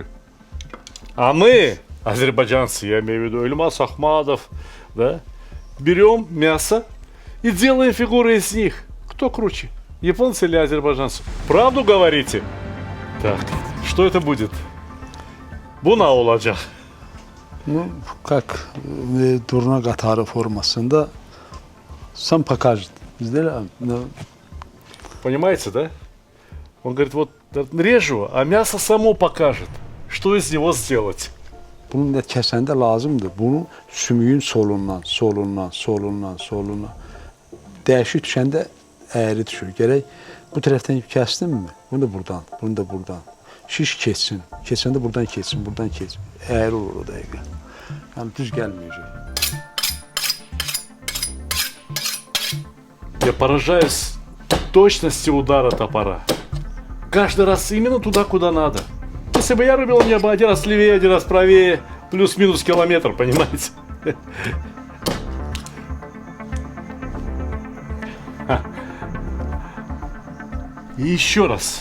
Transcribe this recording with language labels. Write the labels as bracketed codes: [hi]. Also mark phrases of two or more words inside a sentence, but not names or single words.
[ru] А мы, азербайджанцы, я имею в виду Эльмаз Ахмадов, да, берем мясо и делаем фигуры из них. Кто круче, японцы или азербайджанцы? Правду говорите? Так, что это будет? [az] Buna olacak. [ru] Ну, как [az] durna qatarı formasında [ru] сам покажет. Понимаете, да? Он говорит, вот режу, а мясо само покажет, что из него сделать. [az] Bunu da kəsəndə lazımdır. Bunu sümüyün solundan, solundan, solundan, solundan. Dəyişik düşəndə əyri düşür. Gərək bu tərəfdən kəsdim mi? Bunu da buradan, bunu da buradan. Şiş keçsin. Keçəndə buradan keçsin, buradan keçsin. Əyri olur o dəqiqə. Yəni düz gəlməyəcək. [ru] Я поражаюсь точности удара топора. Каждый раз именно туда, куда надо. Если бы я рубил, мне бы один раз левее, один раз правее, плюс-минус километр, понимаете? И еще раз.